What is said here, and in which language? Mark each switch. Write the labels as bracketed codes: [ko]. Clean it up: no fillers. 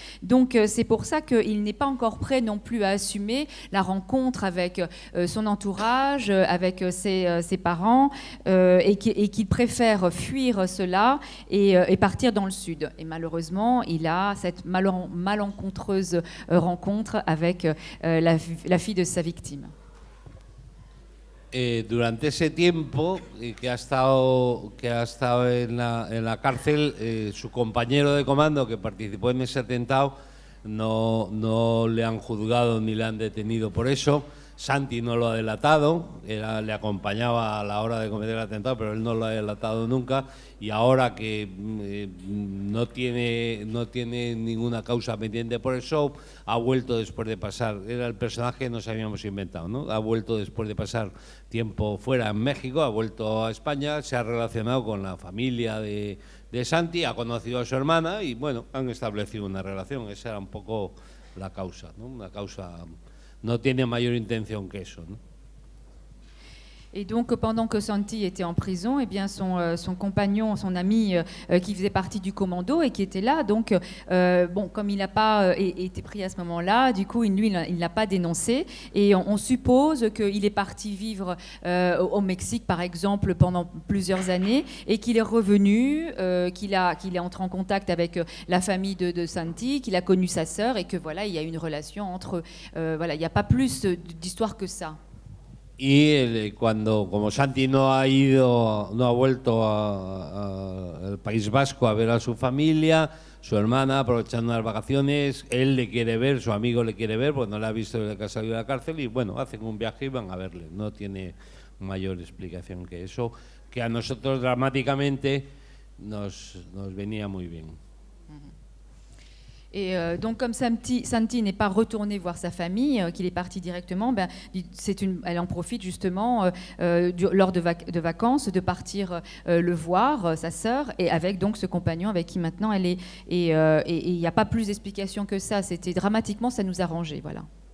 [fr] Donc c'est pour ça qu'il n'est pas encore prêt non plus à assumer la rencontre avec son entourage, avec ses parents et qu'il préfère fuir cela et partir dans le sud. Et malheureusement, il a cette malencontreuse rencontre avec la fille de sa victime. [es] Durante ese tiempo que ha estado en la cárcel, su compañero de comando que participó en ese atentado no le han juzgado ni le han detenido por eso. Santi no lo ha delatado, le acompañaba a la hora de cometer el atentado, pero él no lo ha delatado nunca, y ahora que no tiene ninguna causa pendiente por el show, ha vuelto después de pasar, era el personaje que nos habíamos inventado, ¿no? Ha vuelto después de pasar tiempo fuera en México, ha vuelto a España, se ha relacionado con la familia de Santi, ha conocido a su hermana y bueno, han establecido una relación. Esa era un poco la causa, ¿no? Una causa no tiene mayor intención que eso, ¿no? [fr] Et donc, pendant que Santi était en prison, eh bien, son compagnon, son ami, qui faisait partie du commando et qui était là, donc, bon, comme il n'a pas été pris à ce moment-là, du coup, lui, il ne l'a pas dénoncé. Et on suppose qu'il est parti vivre au Mexique, par exemple, pendant plusieurs années, et qu'il est revenu, qu'il est entré en contact avec la famille de Santi, qu'il a connu sa sœur, et que voilà, il y a une relation entre... voilà, il n'y a pas plus d'histoire que ça. [es] Y cuando, como Santi no ha vuelto al País Vasco a ver a su familia, su hermana aprovechando las vacaciones, él le quiere ver, su amigo le quiere ver, porque no le ha visto desde que ha salido de la cárcel, y bueno, hacen un viaje y van a verle. No tiene mayor explicación que eso, que a nosotros dramáticamente nos venía muy bien. [fr] Et donc, comme Santi n'est pas retourné voir sa famille, qu'il est parti directement, ben, elle en profite justement lors de vacances de partir le voir, sa sœur, et avec donc ce compagnon avec qui maintenant elle est. Et il n'y a pas plus d'explication que ça. C'était dramatiquement, ça nous arrangeait, voilà.